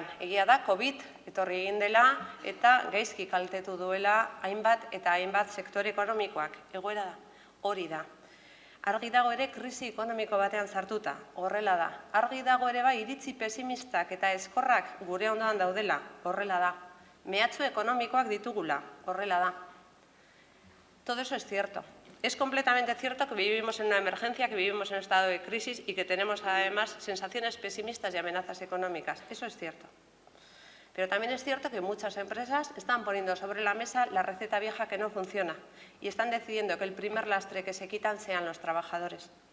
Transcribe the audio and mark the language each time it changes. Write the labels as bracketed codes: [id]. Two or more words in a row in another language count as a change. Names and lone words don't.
[eu] Egia da, COVID etorri egin dela eta gaizki kaltetu duela hainbat eta hainbat sektore ekonomikoak. Egoera da, hori da. Argi dago ere krisi ekonomiko batean sartuta, horrela da. Argi dago ere bai iritzi pesimistak eta eskorrak gure ondoan daudela, horrela da. Mehatxu ekonomikoak ditugula, horrela da. [es] Todo eso es cierto. Es completamente cierto que vivimos en una emergencia, que vivimos en un estado de crisis y que tenemos además sensaciones pesimistas y amenazas económicas. Eso es cierto. Pero también es cierto que muchas empresas están poniendo sobre la mesa la receta vieja que no funciona y están decidiendo que el primer lastre que se quitan sean los trabajadores.